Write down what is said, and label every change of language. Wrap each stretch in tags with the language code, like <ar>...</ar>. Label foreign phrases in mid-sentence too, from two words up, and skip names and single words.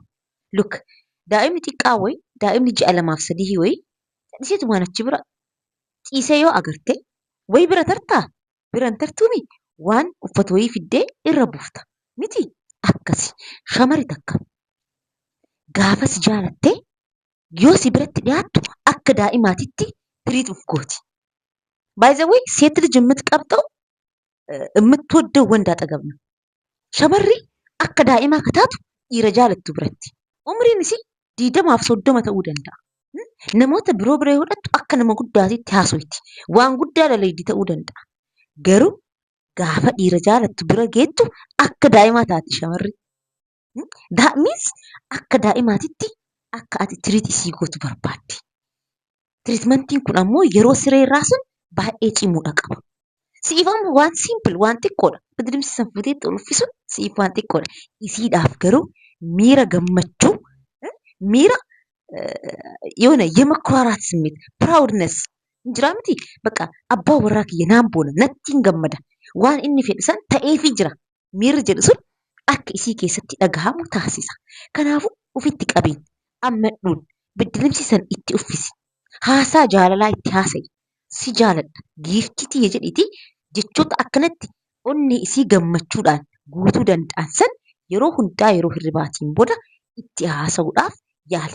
<om>Look, daa'imni xiqqaa wayii daa'imni ji'a 2-3 wayii isiitu waan achi bira ciisee yoo agarte wayii bira tartaa biran tartuumi waan uffatu wayii fiddee irra buufta. Miti akkasi shamarri takka gaafa si jaalattee yoo si biratti dhiyaattu akka daa'imaatitti tiriituuf gooti.</om> <en>By the way,</en> <am>ሴት ልጅ የምትቀብጠው የምትወደው ወንድ አጠገብ ነው።</am> <om>ሸመሪ akka daa'imaa kataatu dhiira jaalattu biratti. Umriin isii 20-30 ta'uu danda'a. Namoota biroo bira yoo hidhattu akka nama guddaatitti haasoyti. Waan guddaa dalaydii ta'uu danda'a. Garuu gaafa dhiira jaalattu bira geettu akka daa'imaa taati shamarri.</om> <en>That means</en> <om>akka daa'imaatitti akka ati tiriit isii gootu barbaaddi. Tiriitmentiin kun ammoo yeroo siree irraa sun baay'ee cimuudha qaba. Siifan waan simple waan xiqqoodha. Bidilimsi san fuuteetti ol uffisuun siif waan xiqqoodha. Isiidhaaf garuu miira gammachuu, miira</om> <am>የሆነ የመኩራራት ስሜት ፕራውድነስ</am> <om>እንጅራ miti በቃ abbaa warraa kiyya naan boona nattiin gammada waan inni fedhu san ta'eefii jira miirri jedhu sun akka isii keessatti dhagahamu taasisa. Kanaafuu ofitti qabiin ammadhuun bidilimsi san itti uffisi. Haasaa jaalalaa itti haasa'i. Si jaaladha giiftitii jedhiti jechoota akkanatti onni isii gammachuudhaan guutuu danda'an san yeroo hundaa yeroo hirribaatiin booda itti haasa'uudhaaf yaali.</om>